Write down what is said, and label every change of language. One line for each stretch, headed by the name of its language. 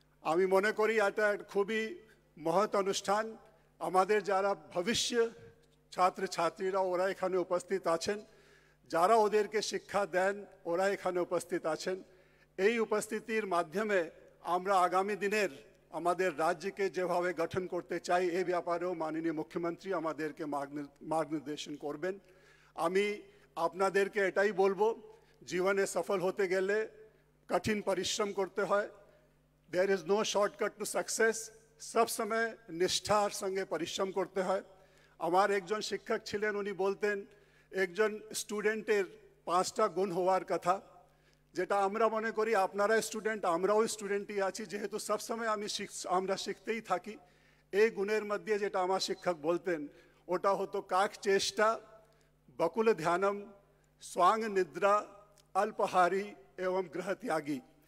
Bangla: আমি মনে করি এটা খুবই মহৎ অনুষ্ঠান। আমাদের যারা ভবিষ্য ছাত্রছাত্রীরা ওরা এখানে উপস্থিত আছেন, যারা ওদেরকে শিক্ষা দেন ওরা এখানে উপস্থিত আছেন। এই উপস্থিতির মাধ্যমে আমরা আগামী দিনের আমাদের রাজ্যকে যেভাবে গঠন করতে চাই এই ব্যাপারেও মাননীয় মুখ্যমন্ত্রী আমাদেরকে মার্গনির্দেশন করবেন। আমি আপনাদেরকে এটাই বলবো, জীবনে সফল হতে গেলে কঠিন পরিশ্রম করতে হয়।
English: There is no shortcut to success.
Hindi: सब समय निष्ठार संगे परिश्रम करते हैं।
Bangla: আমার একজন শিক্ষক ছিলেন, উনি বলতেন একজন স্টুডেন্টের 5টা গুণ হওয়ার কথা, যেটা আমরা মনে করি আপনারা স্টুডেন্ট, আমরাও স্টুডেন্টই আছি, যেহেতু সবসময় আমরা শিখতেই থাকি। এই গুণের মধ্যে যেটা আমার শিক্ষক বলতেন ওটা হতো
Sanskrit: কাক চেষ্টা, বকুল ধ্যানম, स्वांग निद्रा, अल्पहारी एवं गृहत्यागी।